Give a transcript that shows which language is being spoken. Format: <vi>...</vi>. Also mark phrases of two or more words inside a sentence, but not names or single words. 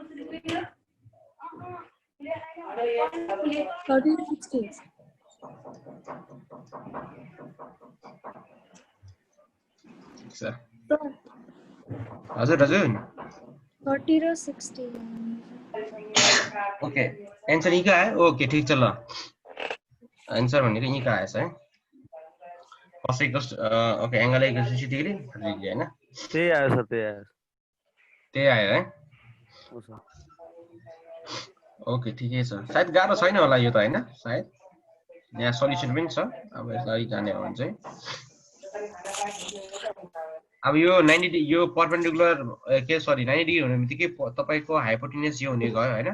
<ne>30-60. Sir. Hazur. 30 or 60. Okay. Answer यही का है? Okay,</ne> <hi>ठीक चलो.</hi> <ne>Answer भनेको यही का आएछ है.</ne> <en>cos okay, angle equals 60 degree</en> <ne>है ना? त्यही आयो सर त्यही आयो है? हो सर. ओके ठिकै छ. सायद गाह्रो छैन होला यो त हैन? सायद यहाँ सल्युसन पनि छ. अब यसलाई जाने हो भने चाहिँ अब यो 90 यो परपेन्डिकुलर के सरी 90 डिग्री हुने बित्तिकै तपाईको हाइपोटेन्युस यो हुने गयो हैन?</ne>